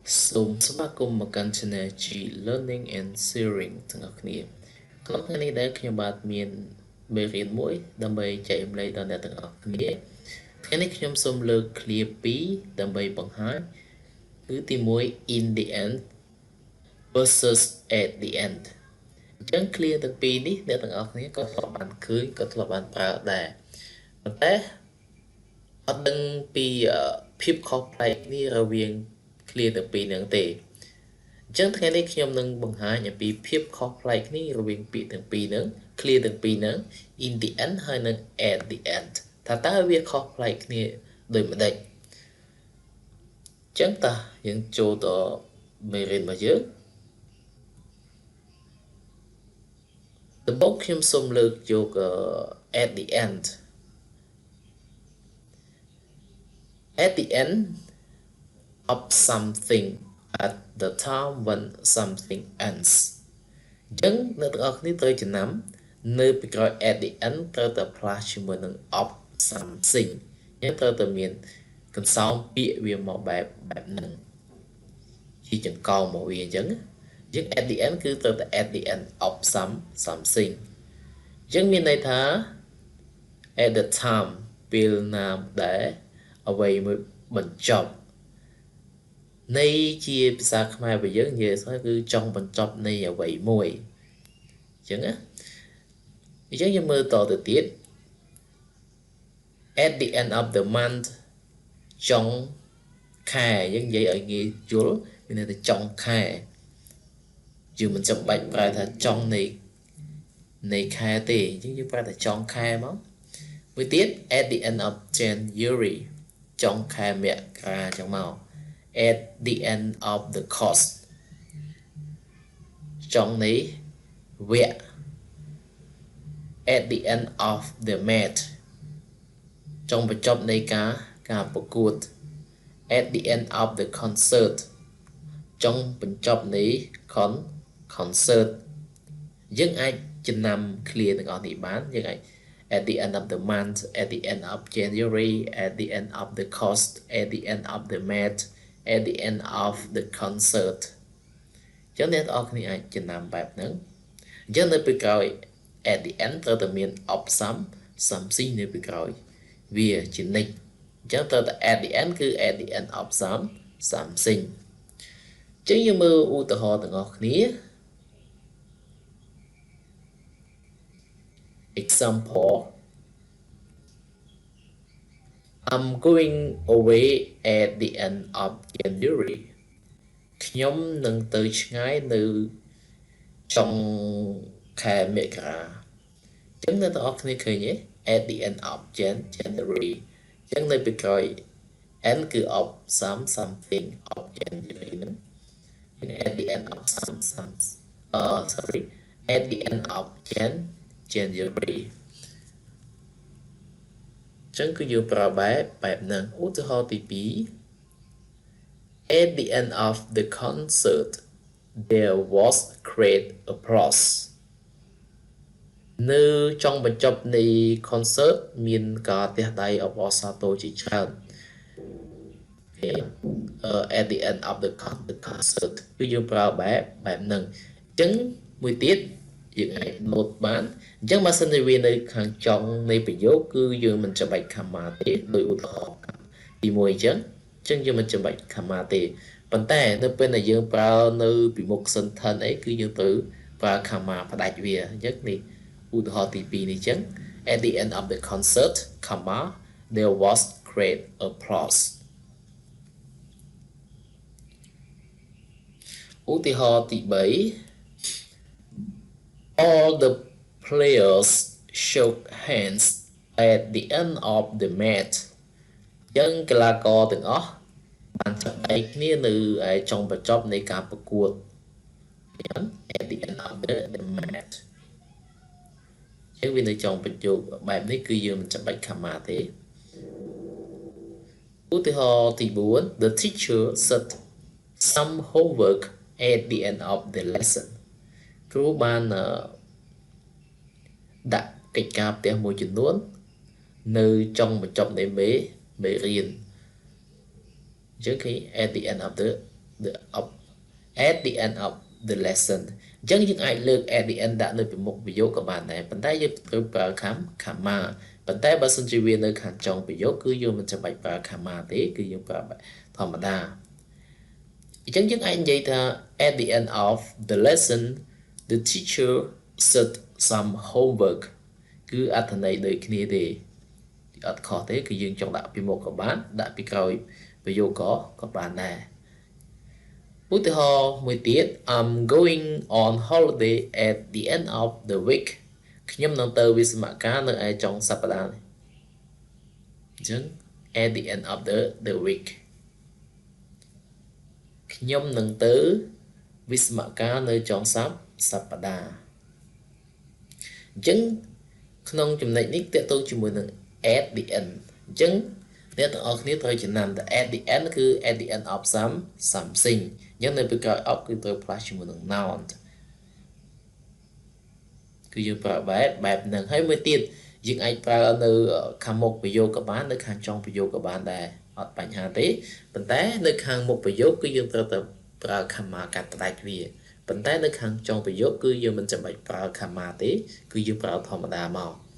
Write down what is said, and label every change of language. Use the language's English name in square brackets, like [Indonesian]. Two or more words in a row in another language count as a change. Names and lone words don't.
[Khmer] សូមស្វាគមន៍មកកាន់ Channel G Learning and Sharing ទាំងអស់គ្នាក្នុងថ្ងៃនេះដែលខ្ញុំបាទមានមេរៀនមួយដើម្បីចែករំលែកដល់អ្នកទាំងអស់គ្នាថ្ងៃ នេះខ្ញុំសូមលើកឃ្លា2ដើម្បីបង្ហាញគឺទី1 [English] in the end versus at the end [Khmer] អញ្ចឹងឃ្លាទាំងពីរនេះ អ្នកទាំងអស់គ្នាក៏ធ្លាប់បានឃើញក៏ធ្លាប់បានប្រើដែរប៉ុន្តែអត់ដឹងពីភាពខុសប្លែកនេះរវាងឃ្លាទាំងពីរហ្នឹងទេអញ្ចឹងថ្ងៃនេះខ្ញុំនឹងបង្ហាញអំពីភាពខុសប្លែកគ្នារវាងពាក្យទាំងពីរហ្នឹងឃ្លាទាំងពីរហ្នឹង [English] in the end [Khmer] ហើយនិង [English] at the end [Khmer] ថាតើវាខុសប្លែកគ្នាដូចម្ដេចអញ្ចឹងតើយើងចូលដល់មេរៀនរបស់យើង ដំបូងខ្ញុំសូមលើកយក [English] at the end at the end of something at the time when something ends [Khmer] អញ្ចឹងអ្នកទាំងអស់គ្នាត្រូវចំ ណាំនៅពីក្រោយ [English] at the end [Khmer] ត្រូវតែផ្លាស់ជាមួយនឹង [English] of something [Khmer] អញ្ចឹងត្រូវតែមានក ន្សោមពាក្យវាមកបែបហ្នឹងជាចង្កោមមកវាអញ្ចឹងយើង [English] at the end [Khmer] គឺត្រូវតែ [English] at the end of something [Khmer] អញ្ចឹងមានន័យថា [English] at the time [Khmer] ពេលណាដែលអ្វីមួយបញ្ចប់នៃជាភាសាខ្មែររបស់យើងនិយាយស្មើគឺចង់បញ្ចប់នៃអ្វីមួយអញ្ចឹងណាអញ្ចឹងយើងមើលតទៅទៀត [English] at the end of the month [Khmer] ចុងខែយើងនិយាយឲ្យងាយយល់មានន័យថាចុងខែយើងមិនចាំបាច់ប្រើថាចុងនៃខែទេអញ្ចឹងយើងប្រើថាចុងខែមកមួយទៀត [English] at the end of January [Khmer] ចុងខែមករាអញ្ចឹងមក [English] at the end of the course [Khmer] ចុងនៃវគ្គ [English] at the end of the match [Khmer] ចុងបញ្ចប់នៃការប្រកួត [English] at the end of the concert [Khmer] ចុងបញ្ចប់នៃ [English] concert [Khmer] យើងអាចចំណាំ clear ទាំងអស់នេះបានយើងអាច [English] at the end of the month at the end of January at the end of the course at the end of the match at the end of the concert [Khmer] អញ្ចឹងអ្នកទាំងអស់គ្នាអាចចំណាំបែបហ្នឹងអញ្ចឹងនៅពីក្រោយ [English] at the end [Khmer] ត្រូវតែមាន [English] of something [Khmer] នៅពីក្រោយវាជានិច្ចអញ្ចឹងត្រូវតែ [English] at the end [Khmer] គឺ [English] at the end of something [Khmer] អញ្ចឹងយើងមើលឧទាហរណ៍ទាំងអស់គ្នា [English] example I'm going away at the end of January [Khmer] ខ្ញុំនឹងទៅ ឆ្ងាយនៅចុងខែមករាអញ្ចឹងអ្នកទាំងអស់គ្នាឃើញទេ [English] at the end of January [Khmer] អញ្ចឹងនៅពីក្រោយ end គឺ [English] of something of January [Khmer] ហ្នឹង [English] at the end of sorry at the end of January [Khmer] អញ្ចឹងគឺយើងប្រើបែបហ្នឹងឧទាហរណ៍ទី2 [English] at the end of the concert there was great applause [Khmer] នៅចុងបញ្ចប់នៃ concert មានការទះដៃអបអរសាទរជាច្រើន [English] at the end of the concert [Khmer] គឺយើងប្រើបែ បហ្នឹងអញ្ចឹងមួយទៀតយើងអាច note បានអញ្ចឹងបើសិនជាវានៅខាងចុងនៃប្រយោគគឺយើងមិនចាំបាច់ comma ទេដោយឧទាហរណ៍ទី1អញ្ចឹងយើងមិនចាំបាច់ comma ទេប៉ុន្តែនៅពេលដែលយើងប្រើនៅពីមុខ sentence អីគឺយើងត្រូវប្រើ comma ផ្ដាច់វាអញ្ចឹងនេះឧទាហរណ៍ទី2នេះអញ្ចឹង [English] at the end of the concert comma there was great applause [Khmer] ឧទាហរណ៍ទី3 [English] all the players shook hands at the end of the match [Khmer] អញ្ចឹងកីឡាករទាំងអស់បានចាប់ដៃគ្នានៅចុងបញ្ចប់នៃការប្រកួត [English] at the end of the match [Khmer] អញ្ចឹងវានៅចុងបញ្ចប់បែបនេះគឺយើងមិនចាំបាច់ comma ទេ [English] ឧទាហរណ៍ទី4 the teacher set some homework at the end of the lesson [Khmer] គ្រូបាន ដាក់កិច្ចការផ្ទះមួយចំនួននៅចុងបញ្ចប់នៃមេរៀនអញ្ចឹងគឺ [English] at the end of the the of at the end of the lesson [Khmer] អញ្ចឹងយើងអាចលើក [English] at the end [Khmer] ដាក់នៅពីមុខប្រយោ គក៏បានដែរប៉ុន្តែយើងត្រូវប្រើខាំ comma ប៉ុន្តែបើសិនជាវានៅខាងចុងប្រយោគគឺយើងមិនចាំបាច់ប្រើ comma ទេ គឺយើងប្រើធម្មតាអញ្ចឹងយើងអាចនិយាយថា [English] at the end of the lesson the teacher set some [Khmer] homework គឺអត្ថន័យដូចគ្នាទេអត់ខុសទេគឺយើងចង់ដាក់ពីមុខក៏បានដាក់ពីក្រោយប្រយោគក៏បានដែរឧទាហរណ៍មួយទៀត [English] I'm going on holiday at the end of the week [Khmer] ខ្ញុំនឹងទៅវិស្សមការនៅឯចុងសប្តាហ៍នេះអញ្ចឹង [English] at the end of the week [Khmer] ខ្ញុំនឹងទៅវិស្សមការនៅចុងសប្តាហ៍អញ្ចឹងក្នុងចំណុចនេះតើតើជាមួយនឹង [English] at the end [Khmer] អញ្ចឹងអ្នកទាំងអស់គ្នាត្រូវចំណាំថា [English] at the end [Khmer] គឺ [English] at the end of something [Khmer] អញ្ចឹងនៅពីក្រោយ of គឺត្រូវ plus ជាមួយនឹង noun គឺយើងប្រើបែបហ្នឹងហើយមួយទៀតយើងអាចប្រើនៅខាងមុខប្រយោគក៏បាននៅខាងចុងប្រយោគក៏បានដែរអត់បញ្ហាទេប៉ុន្តែនៅខាងមុខប្រយោគគឺយើងត្រូវតែប្រើ comma កាត់ផ្ដាច់វាប៉ុន្តែនៅខាងចុងប្រយោគគឺយើងមិនចាំបាច់ប្រើ comma ទេគឺយើងប្រើធម្មតាមក